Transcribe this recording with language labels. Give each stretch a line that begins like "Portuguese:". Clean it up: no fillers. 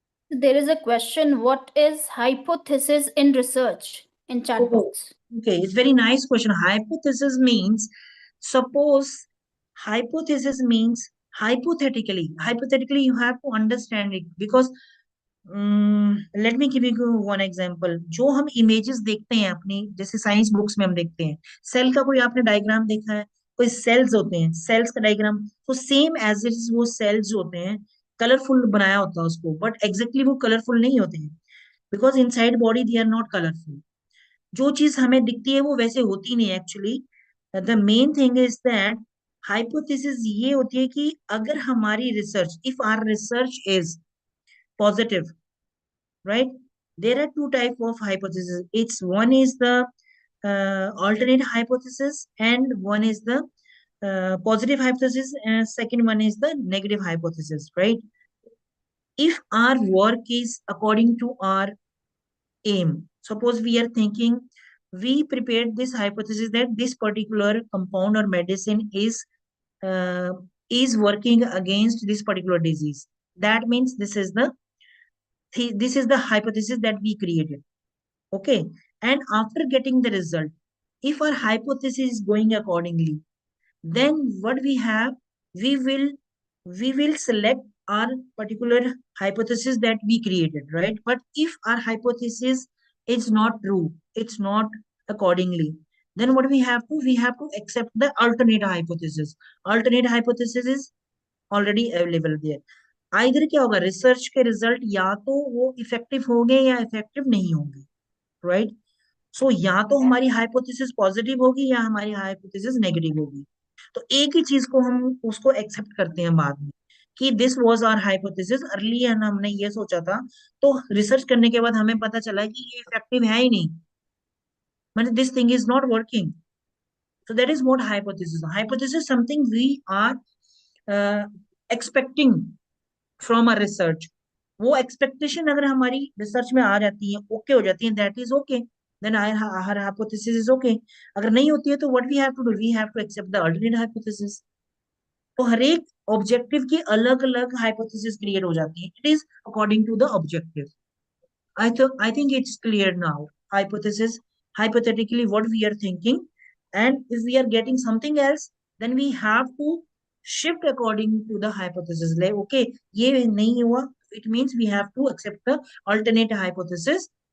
English: There is a question, what is hypothesis in research in chat Oh, box? okay, it's very nice question. Hypothesis means suppose hypothetically. Hypothetically, you have to understand it because let me give you one example.
Hindi: जो हम images देखते हैं अपनी जैसे science books में हम देखते हैं सेल का कोई आपने डायग्राम देखा है, कोई सेल्स होते हैं सेल्स का डायग्राम, तो सेम एज इट इज वो सेल्स जो होते हैं कलरफुल बनाया होता है उसको, बट एग्जैक्टली वो कलरफुल नहीं होते हैं
English: Because inside body they are not colourful.
Hindi: जो चीज हमें दिखती है वो वैसे होती नहीं actually.
English: the main thing is that hypothesis
Hindi: ये होती है कि अगर हमारी research,
English: If our research is positive, right? There are two type of hypothesis. It's one is the alternate hypothesis and one is the positive hypothesis and second one is the negative hypothesis, right? If our work is according to our aim, suppose we are thinking we prepared this hypothesis that this particular compound or medicine is working against this particular disease. That means this is the hypothesis that we created. Okay. And after getting the result, if our hypothesis is going accordingly, then what we have, we will select our particular hypothesis that we created, right? But if our hypothesis is not true, it's not accordingly, then what we have to accept the alternate hypothesis. Alternate hypothesis is already available there.
Hindi: Either क्या होगा, research के result या तो वो effective होंगे या effective नहीं होंगे, राइट? सो या तो हमारी हाइपोथेसिस पॉजिटिव होगी या हमारी हाइपोथेसिस नेगेटिव होगी. तो एक ही चीज को हम उसको एक्सेप्ट करते हैं बाद में कि
English: this was our hypothesis,
Hindi: earlier हमने ये सोचा था, तो रिसर्च करने के बाद हमें पता चला कि ये इफेक्टिव है ही नहीं, मतलब
English: This thing is not working. So that is what hypothesis. Hypothesis is something we are expecting from a research.
Hindi: वो एक्सपेक्टेशन अगर हमारी रिसर्च में आ जाती है, ओके हो जाती है,
English: That is okay, then our hypothesis is okay.
Hindi: अगर नहीं होती है तो
English: what we have to do? We have to accept the alternate hypothesis.
Hindi: तो हर एक ऑब्जेक्टिव की अलग अलग हाइपोथेसिस क्रिएट हो जाती है.
English: It is according to the objective. I think it's clear now. Hypothesis, hypothetically what we are thinking, and if we are getting something else, then we have to shift according to the hypothesis. Like, okay,
Hindi: ये नहीं हुआ,
English: it means we have to accept the alternate hypothesis.